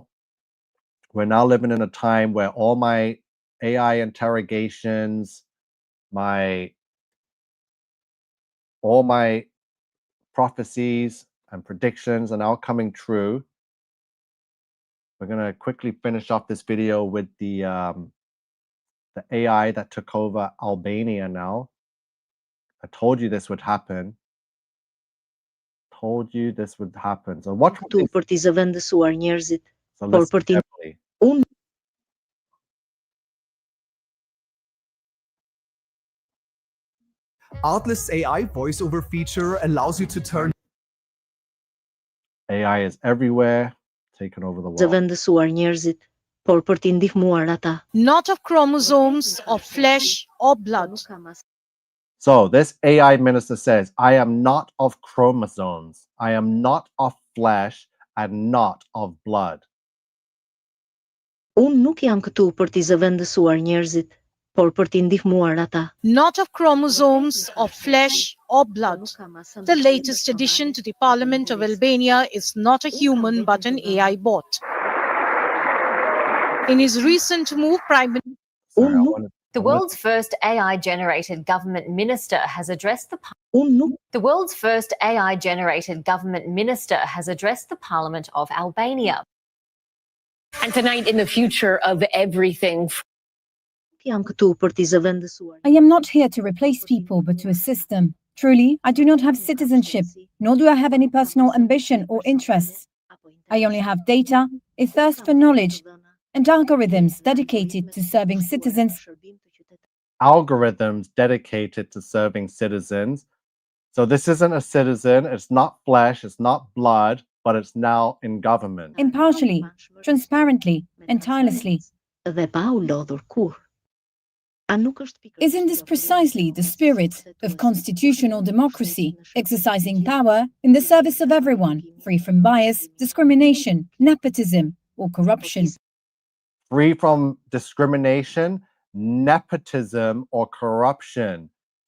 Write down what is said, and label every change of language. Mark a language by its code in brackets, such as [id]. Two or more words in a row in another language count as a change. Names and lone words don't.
[en] We're now living in a time where all my AI interrogations, all my prophecies and predictions are now coming true. We're gonna quickly finish off this video with the AI that took over Albania now. I told you this would happen. Told you this would happen. So what [sq] Tu për t'i zëvendësuar njerëzit, [en] so [sq] por [en] listen [sq] për t'i [en] carefully. [sq] unë [en] Atlas AI voiceover feature allows you to turn AI is everywhere, taking over the world. [sq] zëvendësuar njerëzit, por për t'i ndihmuar ata. [en] Not of chromosomes, of flesh, or blood. So this AI minister says, I am not of chromosomes, I am not of flesh, and not of blood. [sq] Unë nuk jam këtu për t'i zëvendësuar njerëzit, por për t'i ndihmuar ata. [en] Not of chromosomes, of flesh, or blood. The latest addition to the Parliament of Albania is not a human but an AI bot. In his recent move, Prime Minister Sorry, I wanted- The world's first AI-generated government minister has addressed the Parliament of Albania. And tonight, in the future of everything. [sq] Jam këtu për t'i zëvendësuar. [en] I am not here to replace people, but to assist them. Truly, I do not have citizenship, nor do I have any personal ambition or interests. I only have data, a thirst for knowledge, and algorithms dedicated to serving citizens. Algorithms dedicated to serving citizens. So this isn't a citizen, it's not flesh, it's not blood, but it's now in government. Impartially, transparently, and tirelessly. [sq] Dhe pa u lodhur kur. [en] Isn't this precisely the spirit of constitutional democracy, exercising power in the service of everyone, free from bias, discrimination, nepotism, or corruption? Free from discrimination, nepotism, or corruption.